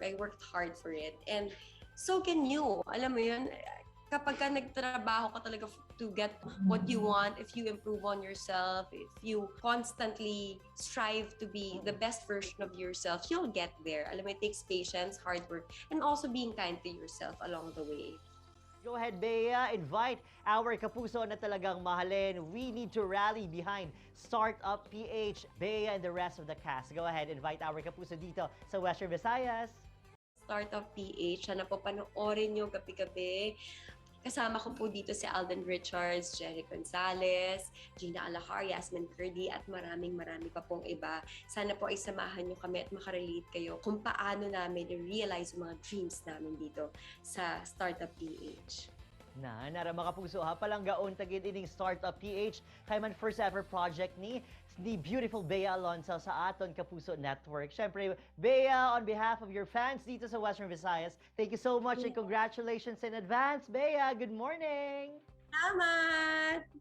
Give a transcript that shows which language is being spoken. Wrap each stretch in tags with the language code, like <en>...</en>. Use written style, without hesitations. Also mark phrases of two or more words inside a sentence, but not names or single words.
<en>I worked hard for it. And so can you.</en> <tl>Alam mo yun, kapag ka nagtrabaho ka talaga</tl> <en>to get what you want, if you improve on yourself, if you constantly strive to be the best version of yourself, you'll get there.</en> <tl>Alam mo,</tl> <en>it takes patience, hard work, and also being kind to yourself along the way. Go ahead, Bea. Invite our</en> <tl>kapuso na talagang mahalin.</tl> <en>We need to rally behind Startup PH, Bea, and the rest of the cast. Go ahead, invite our kapuso</en> <tl>dito sa</tl> <en>Western Visayas.</en> <tl>Startup PH, sana po panoorin nyo gabi-gabi. Kasama ko po dito si Alden Richards, Jerry Gonzalez, Gina Alahar, Yasmin Curdy, at maraming pa pong iba. Sana po ay samahan nyo kami at makarelate kayo kung paano namin i-realize yung mga</tl> <en>dreams</en> <tl>namin dito sa Startup PH.</tl> <hil>Nara mga kapuso ha, palanggaon tagid ining Startup PH kay man</hil> <en>first ever project</en> <hil>ni beautiful Bea Alonzo sa aton Kapuso Network.</hil> <tl>Syempre, Bea,</tl> <en>on behalf of your fans</en> <tl>dito sa</tl> <en>Western Visayas, thank you so much and congratulations in advance. Bea, good morning!</en> <tl>Salamat!</tl>